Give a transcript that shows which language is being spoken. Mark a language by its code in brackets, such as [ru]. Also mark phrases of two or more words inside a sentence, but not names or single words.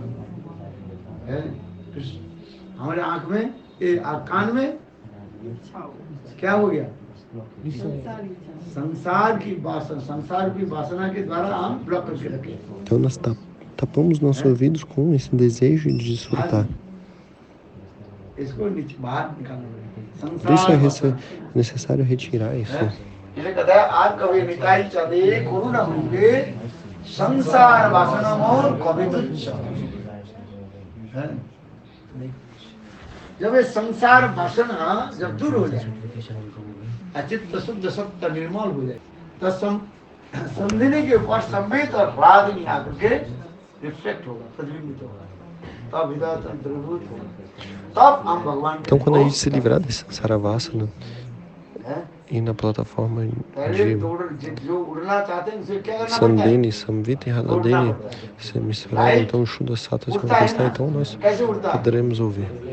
[pt] Então nós tapamos nossos ouvidos com esse desejo de desfrutar. Por isso é necessário retirar isso. [hi] जब ये संसार वासना जब दूर हो जाए, अचित्त शुद्ध सत्य निर्मल हो जाए, तो समझने के ऊपर संवेद और राग नहीं आकर के रिफ्लेक्ट होगा, प्रतिबिंबित होगा, तब हृदय द्रवीभूत होगा, तब हम भगवान। [pt] Então quando a gente se livrar desse saravasana e na plataforma de Sandini, Samvita e Radadini se misturar, então o Shuddha Sattva se manifestar, então nós poderemos ouvir.